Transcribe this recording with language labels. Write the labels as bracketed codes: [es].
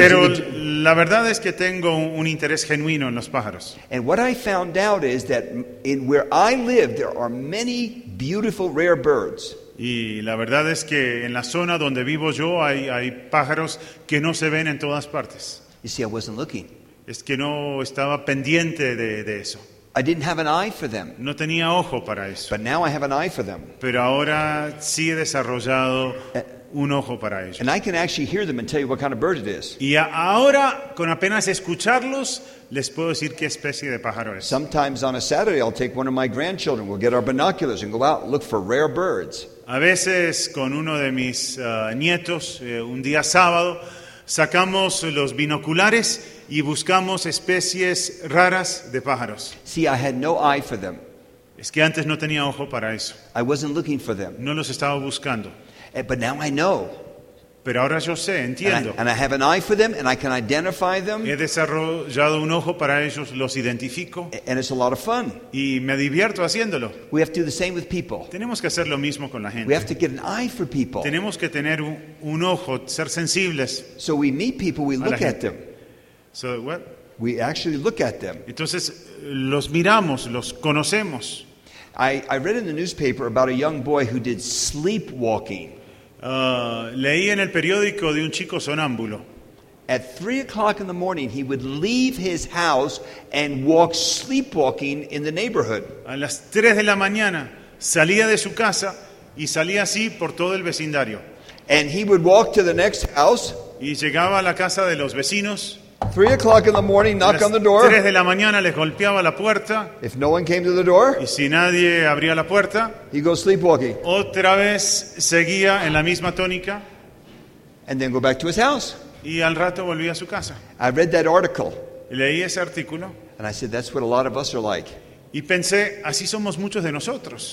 [es] Pero la verdad es que tengo un interés genuino en los pájaros. [en] And what I found out is that in where I live there are many beautiful rare birds. [es] Y la verdad es que en la zona donde vivo yo hay pájaros que no se ven en todas partes. [en] You see, I wasn't looking. [es] Es que no estaba pendiente de eso. [en] I didn't have an eye for them. [es] No tenía ojo para eso. [en] But now I have an eye for them. [es] Pero ahora sí he desarrollado un ojo para ellos. [en] And I can actually hear them and tell you what kind of bird it is. [es] Y ahora con apenas escucharlos les puedo decir qué especie de pájaro es. [en] Sometimes on a Saturday I'll take one of my grandchildren, we'll get our binoculars and go out look for rare birds. [es] A veces con uno de mis nietos un día sábado sacamos los binoculares y buscamos especies raras de pájaros. [en] See, I had no eye for them. [es] Es que antes no tenía ojo para eso. [en] I wasn't looking for them. [es] No los estaba buscando. [en] But now I know. [es] Pero ahora yo sé, entiendo. [en] And I have an eye for them and I can identify them. [es] He desarrollado un ojo para ellos, los identifico. [en] And it's a lot of fun. [es] Y me divierto haciéndolo. [en] We have to do the same with people. [es] Tenemos que hacer lo mismo con la gente. [en] We have to get an eye for people. [es] Tenemos que tener un ojo, ser sensibles. [en] So we meet people, we look at them. So what? We actually look at them. [es] Entonces los miramos, los conocemos. [en] I read in the newspaper about a young boy who did sleepwalking. [es] Leí en el periódico de un chico sonámbulo. [en] At 3 o'clock in the morning, he would leave his house and walk sleepwalking in the neighborhood. [es] A las 3 de la mañana, salía de su casa y salía así por todo el vecindario. [en] And he would walk to the next house. [es] Y llegaba a la casa de los vecinos. [en] 3 o'clock in the morning, knock on the door. [es] 3 de la mañana, les golpeaba la puerta. [en] If no one came to the door, [es] y si nadie abría la puerta, [en] he'd go sleepwalking. [es] Otra vez seguía en la misma tónica. [en] And then go back to his house. [es] Y al rato volví a su casa. [en] I read that article. [es] Leí ese artículo. [en] And I said, that's what a lot of us are like. [es] Y pensé, así somos muchos de nosotros.